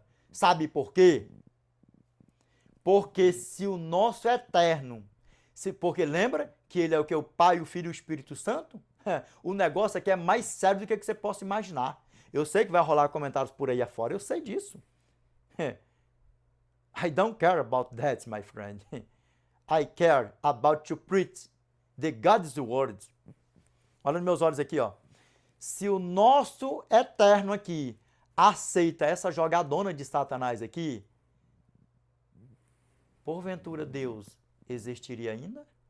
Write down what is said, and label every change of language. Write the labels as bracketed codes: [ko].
[pt] Sabe por quê? Porque se o nosso eterno, porque lembra que ele é o que? O Pai, o Filho e o Espírito Santo? O negócio aqui é mais sério do que você possa imaginar. Eu sei que vai rolar comentários por aí afora, eu sei disso. [en] I don't care about that, my friend. I care about to preach the God's word. [pt] Olha nos meus olhos aqui, ó. Se o nosso eterno aqui aceita essa jogadona de Satanás aqui, porventura Deus existiria ainda?